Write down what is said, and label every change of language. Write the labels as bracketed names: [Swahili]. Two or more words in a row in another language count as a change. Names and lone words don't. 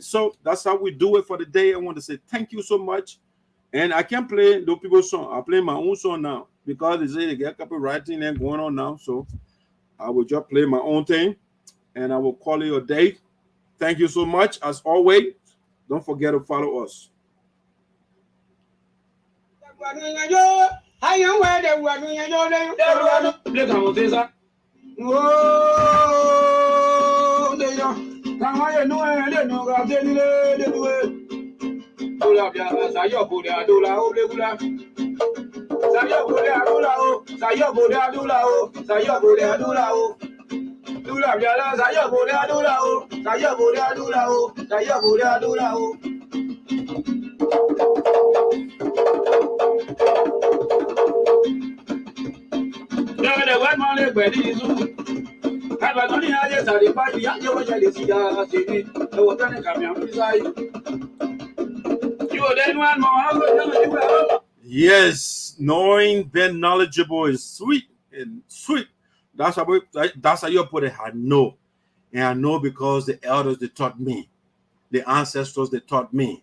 [English] So that's how we do it for the day. I want to say thank you so much. And I can't play those people's song. I play my own song now because they say they get copywriting and going on now. So I will just play my own thing and I will call it a day. Thank you so much. As always, don't forget to follow us. [Yoruba] Dola bia sayo boda dola o legula sayo boda dola o sayo boda dola o sayo boda dola o dola bia la sayo boda dola o sayo boda dola o sayo boda dola o ya de wan ma le gbe di su ka ba no ni aje sa de pa ya je wa je le si ya se ni e wo tane ka mi an fi sai. [English] Yes, knowing, being knowledgeable is sweet and sweet. That's how you put it. I know. And I know because the elders, they taught me. The ancestors, they taught me.